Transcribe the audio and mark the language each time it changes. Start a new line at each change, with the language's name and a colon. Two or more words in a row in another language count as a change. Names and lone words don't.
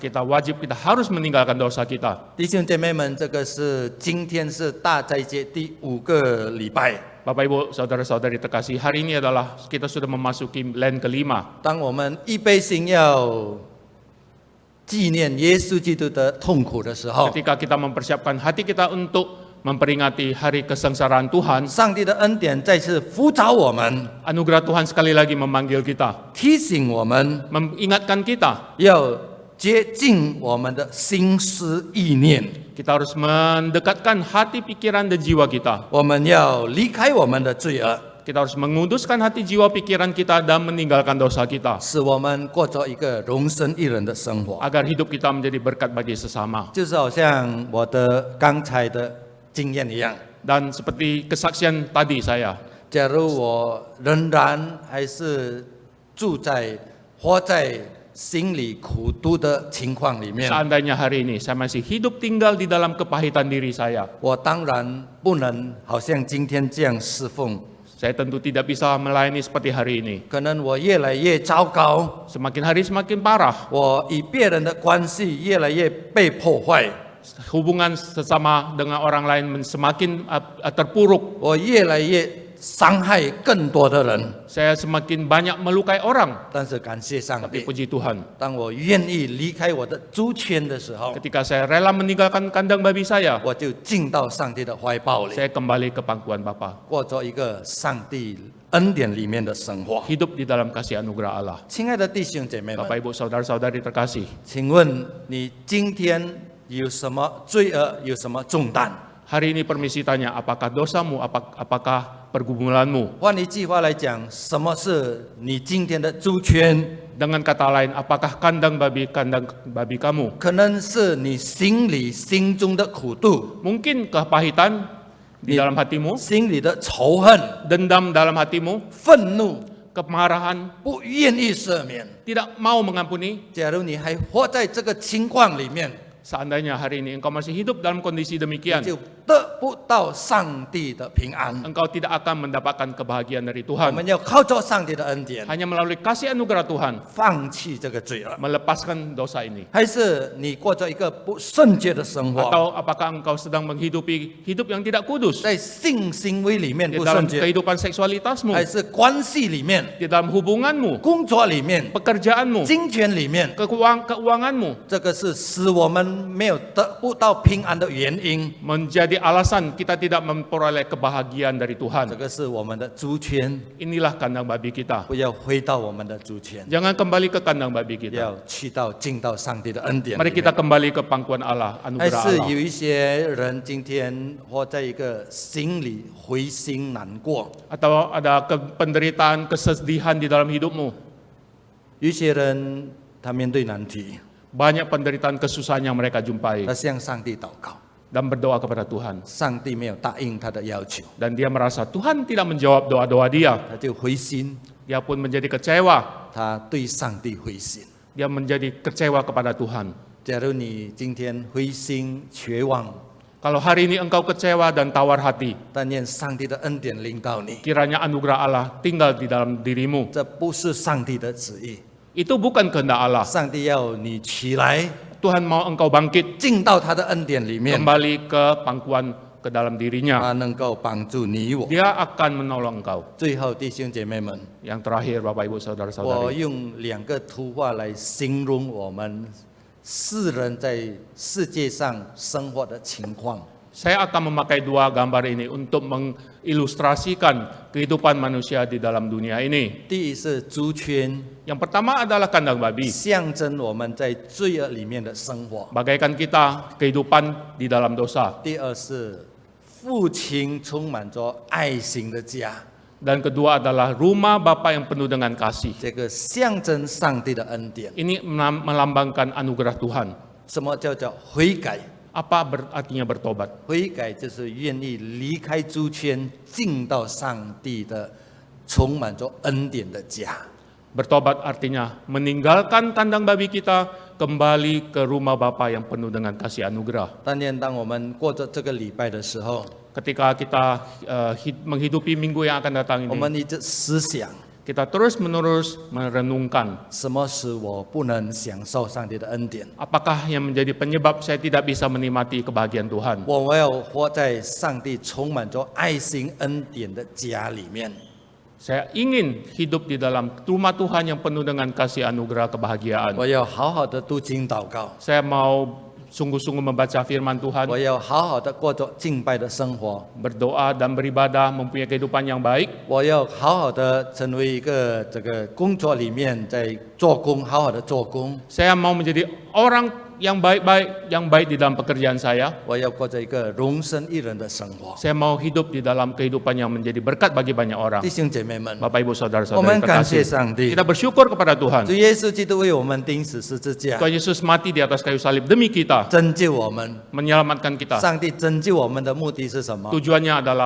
Indonesian: Kita harus meninggalkan dosa kita.
Chinese: 弟兄姐妹们，这个是今天是大斋节第5个礼拜。
Indonesian: Bapak Ibu, saudara-saudari terkasih, hari ini adalah kita sudah memasuki land kelima.
Chinese: 当我们预备心要纪念耶稣基督的痛苦的时候，
Indonesian: Ketika kita mempersiapkan hati kita untuk memperingati hari kesengsaraan Tuhan,
Chinese: 上帝的恩典再次呼召我们，
Indonesian: anugerah Tuhan sekali lagi memanggil kita,
Chinese: 提醒我们
Indonesian: mengingatkan kita.
Chinese: 要接近我们的心思意念，
Indonesian: Kita harus mendekatkan hati, pikiran, dan jiwa kita.
Chinese: 我们要离开我们的罪恶，
Indonesian: Kita harus menguduskan hati, jiwa, pikiran kita dan meninggalkan dosa kita,
Chinese: 使我们过着一个容身一人的生活。
Indonesian: agar hidup kita menjadi berkat bagi sesama.
Chinese: 就是好像我的刚才的经验一样，
Indonesian: Dan seperti kesaksian tadi saya,
Chinese: 假如我仍然还是活在心里苦毒的情况里面，
Indonesian: seandainya hari ini saya masih hidup tinggal di dalam kepahitan diri saya,
Chinese: 我当然不能好像今天这样侍奉，
Indonesian: saya tentu tidak bisa melayani seperti hari ini.
Chinese: 可能我越来越糟糕，
Indonesian: Semakin hari semakin parah.
Chinese: 我与别人的关系越来越被破坏，
Indonesian: Hubungan sesama dengan orang lain semakin terpuruk.
Chinese: 我越来越伤害更多的人。
Indonesian: Saya semakin banyak melukai orang.
Chinese: 但是感谢上
Indonesian: Tapi
Chinese: 帝，
Indonesian: puji Tuhan,
Chinese: 当我愿意离开我的猪圈的时候，
Indonesian: ketika saya rela meninggalkan kandang babi saya,
Chinese: 我就进到上帝的怀抱里，
Indonesian: saya kembali ke pangkuan Bapa.
Chinese: 过着一个上帝恩典里面的生活。
Indonesian: Hidup di dalam kasih anugerah Allah.
Chinese: 亲爱的弟兄姐妹们，
Indonesian: Bapak Ibu Saudara-saudari terkasih,
Chinese: 请问你今天有什么罪恶，有什么重担？
Indonesian: hari ini permisi tanya, apakah dosamu, apakah pergumulanmu?
Chinese: 换一句话来讲，什么是你今天的猪圈？
Indonesian: Dengan kata lain, apakah kandang babi kamu?
Chinese: 可能是你心中的苦毒，
Indonesian: Mungkin kepahitan di dalam hatimu,
Chinese: 心里的仇恨、
Indonesian: dendam dalam hatimu,
Chinese: 愤怒，
Indonesian: kemarahan,
Chinese: 不愿意赦免。
Indonesian: tidak mau mengampuni.
Chinese: 假如你还活在这个情况里面，
Indonesian: Seandainya hari ini engkau masih hidup dalam kondisi demikian,
Chinese: 就得不到上帝的平安。
Indonesian: engkau tidak akan mendapatkan kebahagiaan dari
Chinese: 我
Indonesian: Tuhan.
Chinese: 们要靠着上帝的恩典，
Indonesian: Hanya melalui kasih anugerah Tuhan
Chinese: 放弃这个罪恶，
Indonesian: melepaskan dosa ini.
Chinese: 还是你过着一个不圣洁的生活，
Indonesian: Atau apakah engkau sedang menghidupi hidup yang tidak kudus
Chinese: 在性行为里面
Indonesian: di
Chinese: 不
Indonesian: dalam
Chinese: 圣洁，
Indonesian: kehidupan seksualitasmu,
Chinese: 还是关系里面、
Indonesian: di dalam hubunganmu,
Chinese: 工作里面、
Indonesian: pekerjaanmu,
Chinese: 金钱里面，
Indonesian: keuanganmu,
Chinese: 这个是使我们没有得不到平安的原因。
Indonesian: menjadi alasan kita tidak memperoleh kebahagiaan dari
Chinese: 这
Indonesian: Tuhan.
Chinese: 个是我们的主权，
Indonesian: Inilah kandang babi kita.
Chinese: 不要回到我们的主权，
Indonesian: Jangan kembali ke kandang babi kita.
Chinese: 要去到进到上帝的恩典里
Indonesian: Mari
Chinese: 面。
Indonesian: kita kembali ke pangkuan Allah,
Chinese: 还
Indonesian: anugerah
Chinese: 是
Indonesian: Allah.
Chinese: 有一些人今天活在一个心里灰心难过，
Indonesian: Atau ada penderitaan, kesedihan di dalam hidupmu.
Chinese: 有一些人他面对难题，
Indonesian: Banyak penderitaan, kesusahan yang mereka jumpai.
Chinese: 他向上帝祷告，
Indonesian: Dan berdoa kepada Tuhan.
Chinese: 上帝没有答应他的要求，
Indonesian: Dan dia merasa Tuhan tidak menjawab doa-doa dia.
Chinese: 他就灰心，
Indonesian: Dia pun menjadi kecewa.
Chinese: 他对上帝灰心。
Indonesian: Dia menjadi kecewa kepada Tuhan.
Chinese: 假如你今天灰心绝望，
Indonesian: Kalau hari ini engkau kecewa dan tawar hati,
Chinese: 但愿上帝的恩典临到你，
Indonesian: kiranya anugerah Allah tinggal di dalam dirimu.
Chinese: 这不是上帝的旨意，
Indonesian: Itu bukan kehendak Allah.
Chinese: 上帝要你起来，
Indonesian: Tuhan mau engkau bangkit
Chinese: 进到他的恩典里面，
Indonesian: kembali ke pangkuan ke dalam dirinya.
Chinese: 他能够帮助你我。
Indonesian: Dia akan menolong engkau.
Chinese: 最后，弟兄姐妹们，
Indonesian: Yang terakhir Bapak Ibu
Chinese: 我
Indonesian: Saudara-saudari,
Chinese: 用2个图画来形容我们世人在世界上生活的情况。
Indonesian: saya akan memakai dua gambar ini untuk mengilustrasikan kehidupan manusia di dalam dunia ini.
Chinese: 第一是猪圈，
Indonesian: Yang pertama adalah kandang babi.
Chinese: 象征我们在罪恶里面的生活；
Indonesian: Bagaikan kita kehidupan di dalam dosa.
Chinese: 第二是父亲充满着爱心的家，
Indonesian: Dan kedua adalah rumah Bapa yang penuh dengan kasih.
Chinese: 这个象征上帝的恩典。
Indonesian: Ini melambangkan anugerah Tuhan.
Chinese: 什么叫做悔改？
Indonesian: Apa artinya bertobat?
Chinese: 悔改就是愿意离开猪圈，进到上帝的充满着恩典的家。
Indonesian: Bertobat artinya meninggalkan kandang babi kita, kembali ke rumah Bapa yang penuh dengan kasih anugerah.
Chinese: 但愿当我们过着这个礼拜的时候，
Indonesian: Ketika kita menghidupi minggu yang akan datang
Chinese: 我
Indonesian: ini,
Chinese: 们一直思想，
Indonesian: kita terus-menerus merenungkan
Chinese: 什么使我不能享受上帝的恩典？
Indonesian: apakah yang menjadi penyebab saya tidak bisa menikmati kebahagiaan Tuhan.
Chinese: 我要活在上帝充满着爱心恩典的家里面。
Indonesian: Saya ingin hidup di dalam rumah Tuhan yang penuh dengan kasih anugerah kebahagiaan.
Chinese: 我要好好的读经祷告，
Indonesian: Saya mau sungguh-sungguh membaca firman Tuhan,
Chinese: 我要好好的过着敬拜的生活，
Indonesian: berdoa dan beribadah, mempunyai kehidupan yang baik.
Chinese: 我要好好的成为一个这个工作里面在做工，好好的做工。
Indonesian: Saya mau menjadi orang yang baik di dalam pekerjaan saya.
Chinese: 我要过着一个容身一人的生活。
Indonesian: Saya mau hidup di dalam kehidupan yang menjadi berkat bagi banyak orang.
Chinese: 弟兄姐妹们，
Indonesian: Bapak Ibu
Chinese: 我
Indonesian: Saudara-saudari
Chinese: 们感谢
Indonesian: terkasih,
Chinese: 上帝，
Indonesian: kita bersyukur kepada Tuhan.
Chinese: 主耶稣基督为我们钉死十字架，
Indonesian: Tuhan Yesus mati di atas kayu salib demi kita,
Chinese: 拯救我们。
Indonesian: menyelamatkan kita.
Chinese: 上帝拯救我们的目的是什么？
Indonesian: Tujuannya adalah